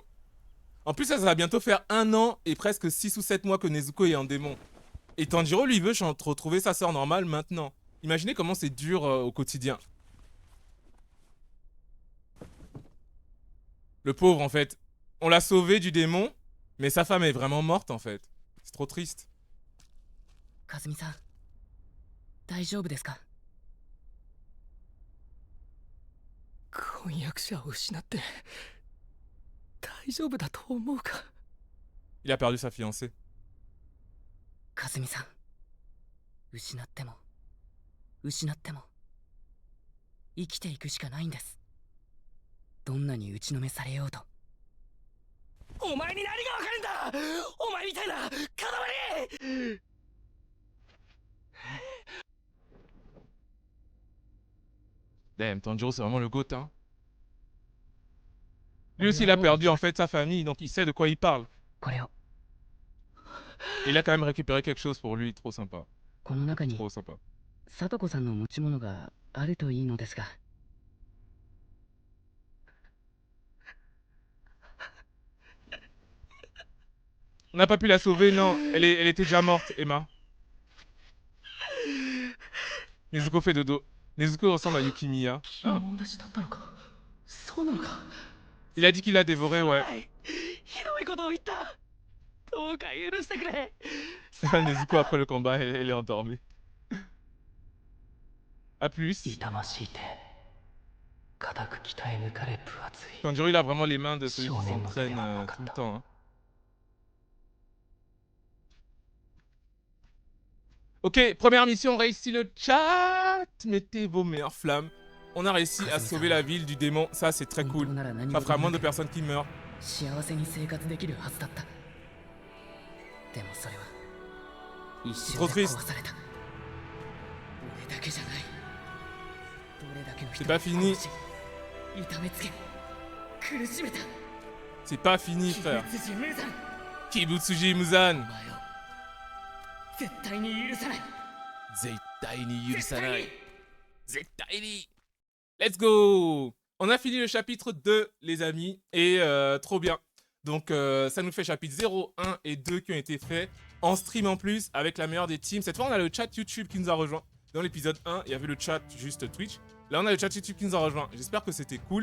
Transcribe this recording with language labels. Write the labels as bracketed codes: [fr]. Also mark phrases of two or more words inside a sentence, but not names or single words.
[fr] En plus, ça va bientôt faire 1 an et presque 6 ou 7 mois que Nezuko est en démon. Et Tanjiro, lui, veut retrouver sa sœur normale maintenant. Imaginez comment c'est dur au quotidien. Le pauvre, en fait. On l'a sauvé du démon, mais sa femme est vraiment morte, en fait. C'est trop triste. [ja] Kazumi-san, 大丈夫ですか? 婚約者を失って大丈夫だと思うか? [fr] Il a perdu sa fiancée. [ja] かずみさん、失っても生きていくしかないんです。どんなに打ちのめされようと。お前に何がわかるんだ、お前みたいな塊。 [fr] Damn, Tanjiro, c'est vraiment le GOAT, hein. Lui aussi, il a perdu en fait sa famille, donc il sait de quoi il parle. Il a quand même récupéré quelque chose pour lui, trop sympa. Trop sympa. [ja] 聡子さんの持ち物があるといいのですが。 [fr] On n'a pas pu la sauver, non. Elle était déjà morte, Emma. Nezuko fait dodo. Nezuko ressemble à Yukimiya. Ah. Il a dit qu'il l'a dévoré, ouais. [ja] どうか許してくれ。 [fr] Nezuko, après le combat, elle est endormie. A plus. [ja] 痛ましいて固く鍛え抜かれ分厚い [fr] Tanjiro, il a vraiment les mains de celui qui Shonen s'entraîne no tout le temps. Hein. Ok, première mission, réussi le chat. Mettez vos meilleures flammes. On a réussi à sauver la ville du démon. Ça, c'est très cool. Ça fera moins de personnes qui meurent. [ja] 幸せに生活できるはずだった。でもそれは一瞬で壊された。俺だけじゃない。どれだけの人 [fr] C'est pas fini. [ja] 痛めつけ苦しめた。 [fr] C'est pas fini, frère. [ja] キブツジムーザン、 Kibutsuji お Muzan. 前を絶対に許さない。絶対に許さない。絶対に. [en] Let's go. [fr] On a fini le chapitre 2, les amis. Et trop bien. Donc, ça nous fait chapitre 0, 1 et 2 qui ont été faits. En stream en plus, avec la meilleure des teams. Cette fois, on a le chat YouTube qui nous a rejoint. Dans l'épisode 1, il y avait le chat juste Twitch. Là, on a le chat YouTube qui nous a rejoint. J'espère que c'était cool.